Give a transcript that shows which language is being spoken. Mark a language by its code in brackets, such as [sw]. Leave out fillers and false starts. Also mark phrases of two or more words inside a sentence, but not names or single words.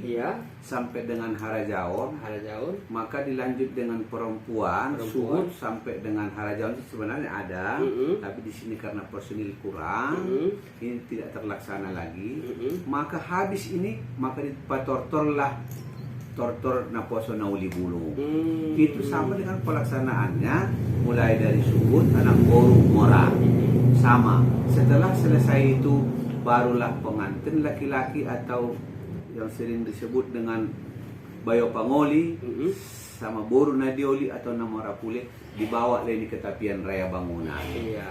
[id] Iya, sampai dengan harajaon, maka dilanjut dengan perempuan. Suhud sampai dengan harajaon itu sebenarnya ada, tapi di sini karena personil kurang, ini tidak terlaksana lagi. Maka habis ini maka dipatortorlah tortor naposo nauli bulung. Itu sama dengan pelaksanaannya mulai dari suhud anak boru mora. Sama. Setelah selesai itu barulah pengantin laki-laki atau yang sering disebut dengan [btm] bayo pangoli [id] sama [btm] boru nadioli [id] atau [btm] namora pule [id] dibawa lagi ke tepian raya bangunan. iya.